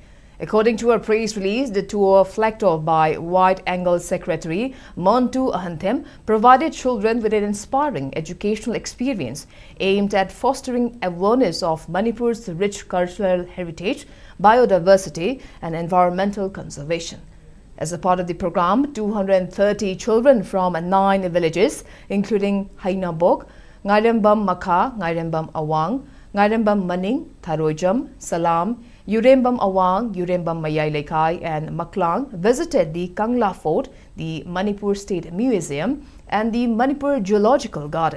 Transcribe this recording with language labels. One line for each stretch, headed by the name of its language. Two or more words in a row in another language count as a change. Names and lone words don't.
English: According to a press release, the tour, flagged off by Wide Angle Secretary Montu Ahantem, provided children with an inspiring educational experience aimed at fostering awareness of Manipur's rich cultural heritage, biodiversity and environmental conservation. As a part of the program, 230 children from 9 villages, including Hainabok, Ngairembam Makha, Ngairembam Awang, Ngairembam Maning, Tharojam, Salam, Yurembam Awang, Yurembam Mayai Lekai and Maklang visited the Kangla Fort, the Manipur State Museum and the Manipur Geological Garden.